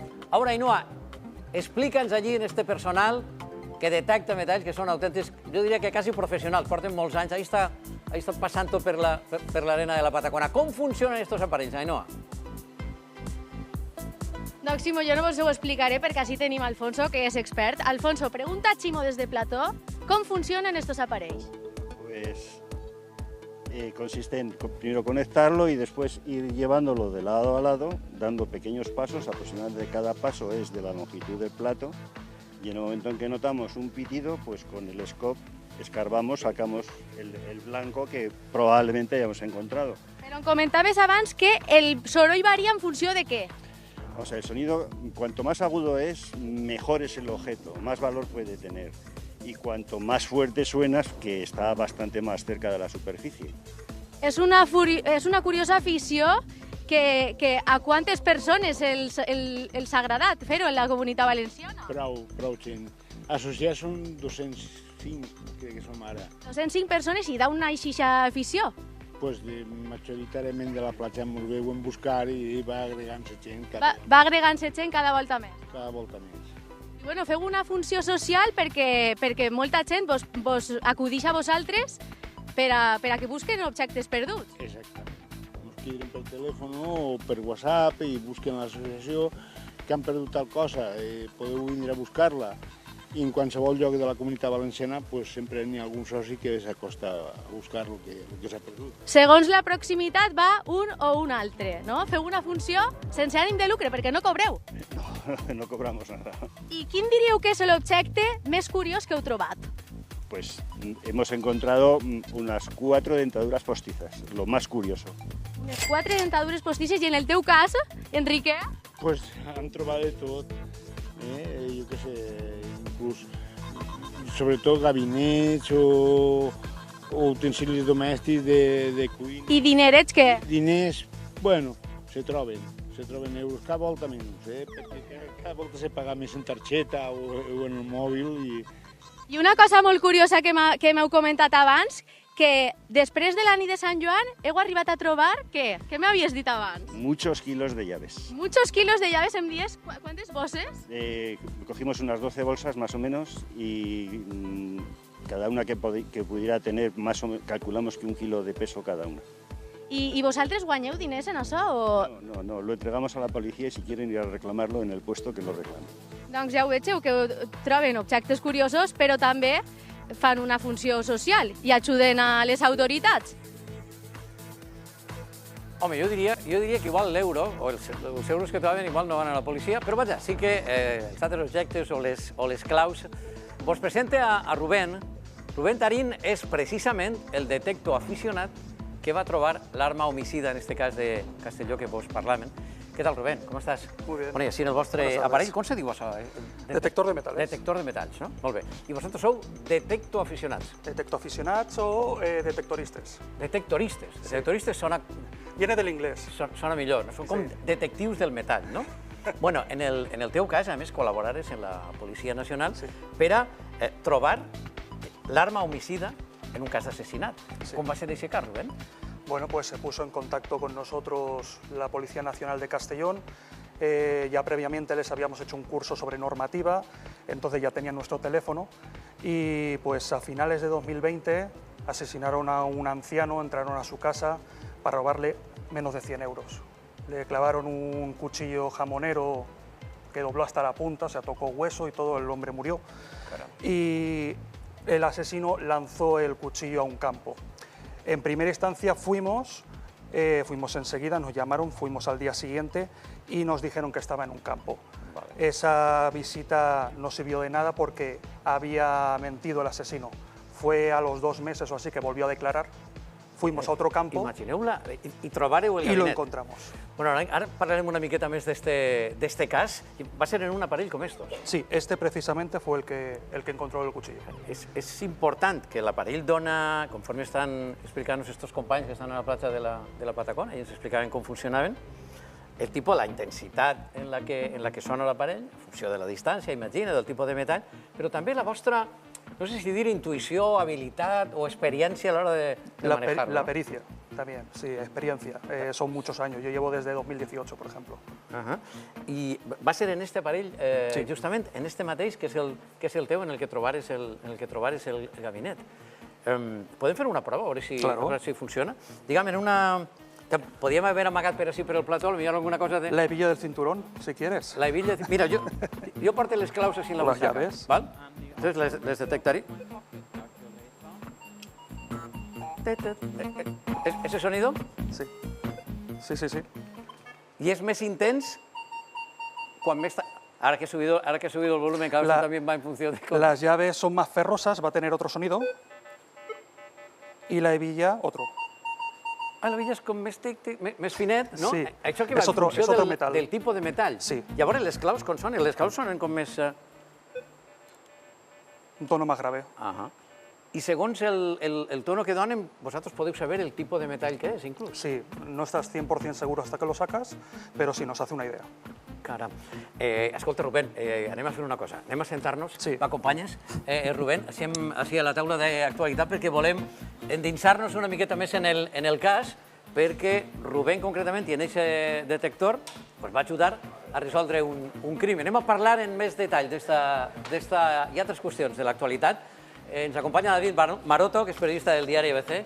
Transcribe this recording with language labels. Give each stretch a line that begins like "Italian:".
Catalan: Ara, Ainhoa, explica'ns allí en este personal que detecta metalls que són autèntics, jo diria que quasi professionals, porten molts anys, ahí està passant tot per l'arena de la Patacona. Com funcionen estos aparells, Ainhoa? Doncs, Ximo, jo no vos ho explicaré perquè així tenim Alfonso, que és expert. Alfonso, pregunta a Ximo des de plató,
Spanish: ¿cómo funcionan estos aparellos? Pues consiste en primero conectarlo y después ir llevándolo de lado a lado, dando pequeños pasos, aproximadamente cada paso es de la longitud del plato, y en el momento en que notamos un pitido, pues con el scope escarbamos, sacamos el blanco que probablemente hayamos encontrado.
Catalan: Però em comentaves abans que el soroll varia en funció de què?
Spanish: O sea, el sonido, cuanto más agudo es, mejor es el objeto, más valor puede tener. Y cuanto más fuerte suenas, que está bastante más cerca de la superficie.
Catalan: És una curiosa afició que a quantes persones els ha agradat fer-ho en la Comunitat Valenciana? Prou gent. Associats són 205, crec que som ara. 205 persones i d'on naix aquesta afició? Pues majoritàriament de la platja molt bé ho hem buscat i va agregant-se gent. Va agregant-se gent cada volta més. Cada volta més. Bueno, feu una funció social perquè molta gent vos acudix a vosaltres per a que busquen objectes perduts. Exacte. Ens queden per telèfon o per WhatsApp i busquen a l'associació que han perdut tal cosa, podeu vindre a buscar-la. I en qualsevol lloc de la Comunitat Valenciana sempre n'hi ha algun soci que s'acosta a buscar el que s'ha perdut. Segons la proximitat va un o un altre, no? Feu una funció sense ànim de lucre, perquè no cobreu.
Spanish: No cobramos nada.
Catalan: I quin diríeu que és l'objecte més curiós que heu trobat?
Spanish: Pues hemos encontrado unas 4 dentaduras postizas, lo más curioso.
Catalan: Unes 4 dentadures postisses i en el teu cas, Enrique? Pues han trobat de tot, jo què sé, inclús, sobretot gabinets o utensilis domèstics de cuina. I dinerets què? Diners, bueno, se troben euros cada volta menys, perquè cada volta se paga més en targeta o en el mòbil. I una cosa molt curiosa que m'heu comentat abans, que després de la nit de Sant Joan heu arribat a trobar què? Què m'havies dit abans?
Spanish: Muchos kilos de llaves. Muchos kilos de llaves
Catalan: em dies.
Spanish: ¿Cuántas bosses? Cogimos unas 12 bolsas más o menos y cada una que pudiera tener, más o menos, calculamos que 1 kilo de peso cada una.
Catalan: I vosaltres guanyeu diners en això? O...
Spanish: No, lo entregamos a la policía y si quieren ir a reclamarlo en el puesto que lo reclamen.
Catalan: Doncs ja ho veieu, que troben objectes curiosos, però també fan una funció social i ajuden a les autoritats. Home, jo diria que igual l'euro, o els euros que troben, igual no van a la policia, però vaja, sí que els altres objectes o les claus. Vos presente a Rubén. Rubén Tarín és precisament el detector aficionat que va trobar l'arma homicida, en aquest cas de Castelló, que vos parlaven. Què tal, Rubén? Com estàs?
Spanish: Muy bien.
Catalan: Bueno, i així en el vostre aparell, com se diu això?
Spanish: Detector de metales.
Catalan: Detector de metalls, no? Molt bé. I vosaltres sou detector aficionats. Detector aficionats o detectoristes. Detectoristes. Detectoristes sona
Spanish: Viene del inglés.
Catalan: sona millor, no? Són com detectius del metall, no? Bueno, en el teu cas, a més, col·laborares en la Policia Nacional per a trobar l'arma homicida en un cas d'assassinat. Com va ser aquest cas, Rubén?
Spanish: Bueno, pues se puso en contacto con nosotros la Policía Nacional de Castellón. Ya previamente les habíamos hecho un curso sobre normativa, entonces ya tenían nuestro teléfono. Y pues a finales de 2020 asesinaron a un anciano, entraron a su casa para robarle menos de 100 euros. Le clavaron un cuchillo jamonero que dobló hasta la punta, o sea, tocó hueso y todo, el hombre murió. Y el asesino lanzó el cuchillo a un campo. En primera instancia fuimos enseguida, nos llamaron, fuimos al día siguiente y nos dijeron que estaba en un campo. Esa visita no sirvió de nada porque había mentido el asesino. Fue a los 2 meses o así que volvió a declarar. Fuimos a otro campo
Catalan: Imagineu-la i trobareu el
Spanish: y lo
Catalan: gabinet.
Spanish: encontramos.
Catalan: Bueno, ara parlarem una miqueta més d'este cas. Va ser en un aparell com estos.
Spanish: Sí, este precisamente fue el que encontró el cuchillo.
Catalan: És important que l'aparell dona, conforme estan explicant-nos estos companys que estan a la platja de la Patacona i ens explicaven com funcionaven, el tipus, la intensitat en la que sona l'aparell, en funció de la distància, imagina, del tipus de metall, però també la vostra, no sé si dir intuïció, habilitat o experiència a l'hora de manejar-lo.
Spanish: La pericia también, sí, experiencia. Son muchos años, yo llevo desde 2018, por ejemplo.
Catalan: I va ser en este aparell, justament, en este mateix, que és el teu, en el que trobares el gabinet. Podem fer una prova, a veure si funciona? Digue'm, en una... Podíem haver amagat per així per el plató, potser alguna cosa de...
Spanish: La hebilla del cinturón, si quieres. La hebilla...
Catalan: Mira, jo porto les claus així en la
Spanish: Las
Catalan: butxaca.
Spanish: llaves. ¿Vale? Entonces les detectaré. ¿Ese sonido? Sí. Sí. Y es más intens cuando me está... Ahora que he subido el volumen, claro, eso también va en función de... Las llaves son más ferrosas, va a tener otro sonido. Y la hebilla, otro.
Catalan: Ah, la hebilla és com més finet, no? Sí. Això que va en funció del tipus de metall. Sí. Llavors, les claus com sonen? Les claus sonen com més...
Spanish: Un tono más grave.
Catalan: I segons el tono que donen, vosaltres podeu saber el tipus de metall que és, inclús.
Spanish: Sí, no estás 100% seguro hasta que lo sacas, pero sí nos hace una idea.
Catalan: Caram. Escolta, Rubén, anem a fer una cosa. Anem a sentar-nos. Sí. M'acompanyes, Rubén, així a la taula d'actualitat, perquè volem endinsar-nos una miqueta més en el cas, perquè Rubén, concretament, i en aquest detector, va ajudar a resoldre un crim. Anem a parlar en més detall d'esta i altres qüestions de l'actualitat.
Spanish: Ens acompaña David Maroto, que es periodista del diario ABC.